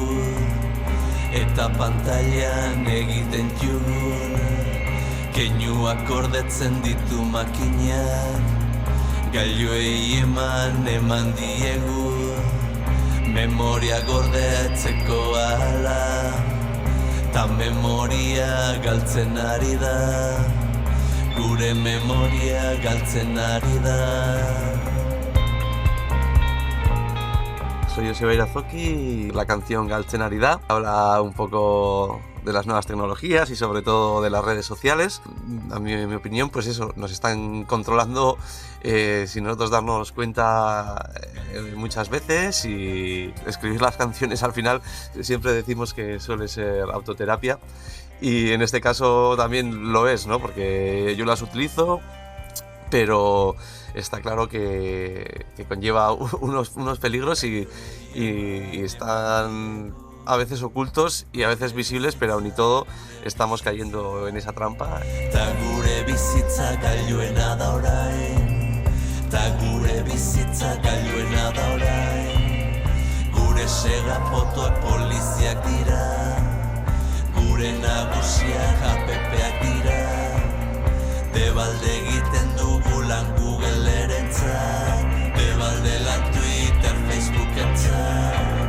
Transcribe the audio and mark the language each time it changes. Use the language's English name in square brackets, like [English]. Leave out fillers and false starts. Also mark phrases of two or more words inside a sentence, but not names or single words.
[Basque] eta pantailan egiten jugun, keinuak gordetzen ditu makinak, gailuei eman diegu, memoria gordetzeko ala, ta memoria galtzen ari da, gure memoria galtzen ari da. [Spanish] Soy Joseba Irazoki, la canción Galtzen ari da habla un poco de las nuevas tecnologías y sobre todo de las redes sociales. A mí, en mi opinión, pues eso, nos están controlando sin nosotros darnos cuenta muchas veces, y escribir las canciones al final siempre decimos que suele ser autoterapia, y en este caso también lo es, ¿no? Porque yo las utilizo, pero está claro que conlleva unos peligros y están a veces ocultos y a veces visibles, pero aún y todo estamos cayendo en esa trampa. [Basque] Ta gure bizitza gailuena da orain, ta gure bizitza gailuena da orain, gure sega fotoak poliziak dira, gure nagusiak APPak dira, debalde egiten dugu lan Google-erentzat, debalde lan Twitter, Facebook-entzat.